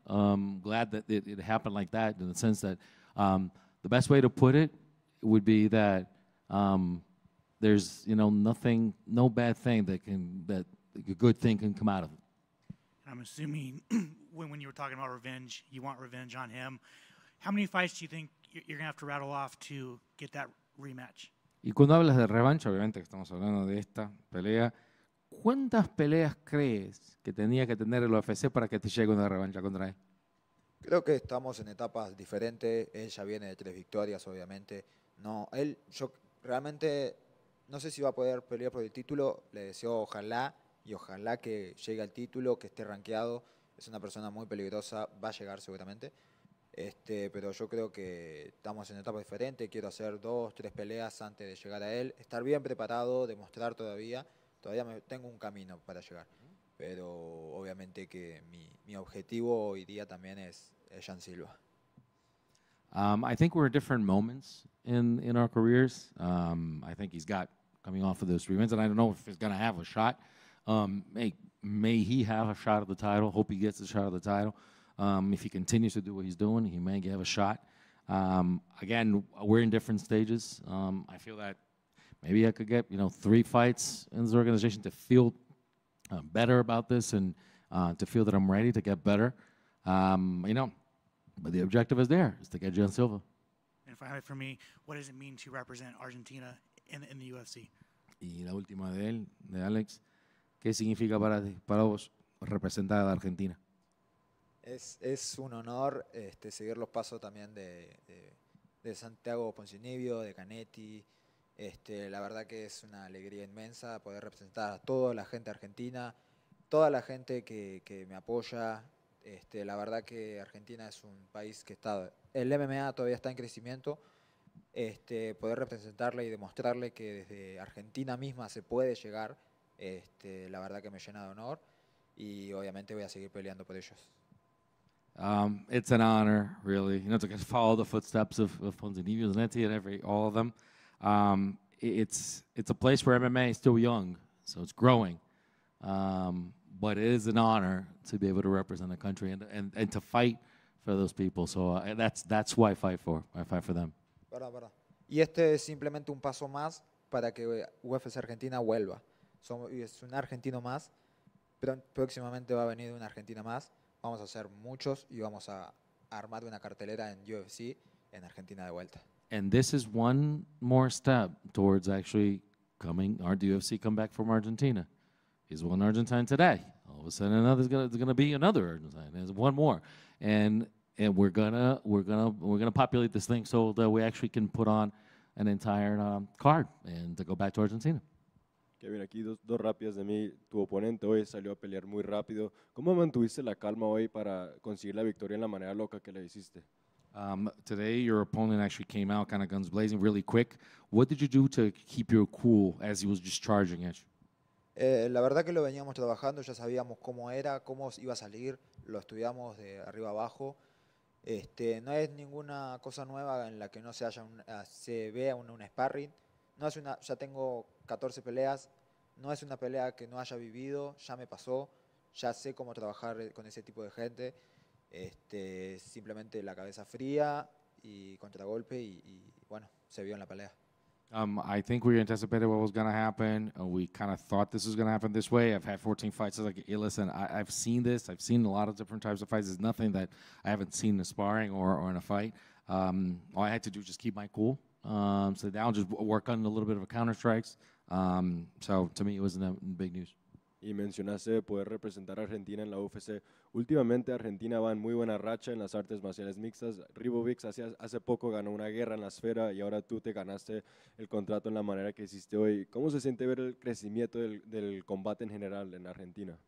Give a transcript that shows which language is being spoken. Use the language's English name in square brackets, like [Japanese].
[English] Glad that it happened like that, in the sense that the best way to put it would be that there's nothing, no bad thing that a good thing can come out of it. I'm assuming when you were talking about revenge, you want revenge on him. How many fights do you think you're going to have to rattle off to get that rematch? [Spanish] Y cuando hablas de revancha, obviamente que estamos hablando de esta pelea, ¿cuántas peleas crees que tenía que tener el UFC para que te llegue una revancha contra él? Creo que estamos en etapas diferentes. Él ya viene de 3 victorias, obviamente. Yo realmente no sé si va a poder pelear por el título. Le deseo ojalá que llegue al título, que esté rankeado. Es una persona muy peligrosa, va a llegar seguramente. Pero yo creo que estamos en etapas diferentes, quiero hacer 2, 3 peleas antes de llegar a él, estar bien preparado, demostrar todavía tengo un camino para llegar, pero obviamente que mi objetivo hoy día también es Jean Silva. [English] I think we're at different moments in our careers. I think he's got coming off of those 3 wins, and I don't know if he's going to have a shot. May he have a shot at the title. Hope he gets a shot at the title. If he continues to do what he's doing, he may have a shot. Again, we're in different stages. I feel that maybe I could get 3 fights in this organization to feel better about this and to feel that I'm ready to get better. But the objective is there, is to get Jean Silva. And finally, for me, what does it mean to represent Argentina in the UFC? [Spanish] Y la última de él, de Alex, ¿qué significa para vos representar a Argentina? Es un honor seguir los pasos también de Santiago Poncinibio, de Canetti. La verdad que es una alegría inmensa poder representar a toda la gente argentina, toda la gente que me apoya. La verdad que Argentina es un país que el MMA todavía está en crecimiento. Poder representarle y demostrarle que desde Argentina misma se puede llegar, la verdad que me llena de honor y obviamente voy a seguir peleando por ellos. [English] It's an honor, really, to follow the footsteps of Ponzinibbio, Zanetti, and all of them. It's a place where MMA is still young, so it's growing. But it is an honor to be able to represent the country and to fight for those people. So that's who I fight for. I fight for them. [Spanish] Verdad. Y es simplemente un paso más para que UFC Argentina vuelva. Es un argentino más, pero próximamente va a venir una Argentina más. Vamos a hacer muchos y vamos a armar una cartelera en UFC en Argentina de vuelta. [English] And this is one more step towards actually our UFC come back from Argentina. He's one Argentine today. All of a sudden, there's gonna be another Argentine. There's one more, and we're gonna populate this thing so that we actually can put on an entire card and to go back to Argentina. [Spanish] Kevin, aquí dos rápidas de mí. Tu oponente hoy salió a pelear muy rápido. ¿Cómo mantuviste la calma hoy para conseguir la victoria en la manera loca que le hiciste? [English] Today, your opponent actually came out kind of guns blazing really quick. What did you do to keep your cool as he was just charging at you? [Spanish] La verdad que lo veníamos trabajando, ya sabíamos cómo era, cómo iba a salir, lo estudiamos de arriba abajo. No es ninguna cosa nueva en la que no se vea un sparring. Ya tengo 14 peleas, no es una pelea que no haya vivido, ya me pasó, ya sé cómo trabajar con ese tipo de gente. Simplemente la cabeza fría y contragolpe y bueno, se vio en la pelea. [English] I think we anticipated what was going to happen. We kind of thought this was going to happen this way. I've had 14 fights. I was like, hey, listen, I've seen this. I've seen a lot of different types of fights. There's nothing that I haven't seen in a sparring or in a fight. All I had to do was just keep my cool, sit down, just work on a little bit of a counter strikes. So to me, it wasn't big news. [Spanish] Y mencionaste poder representar a Argentina en la UFC. Últimamente Argentina va en muy buena racha en las artes marciales mixtas. Ribovics hace poco ganó una guerra en la esfera y ahora tú te ganaste el contrato en la manera que hiciste hoy. ¿Cómo se siente ver el crecimiento del combate en general en Argentina?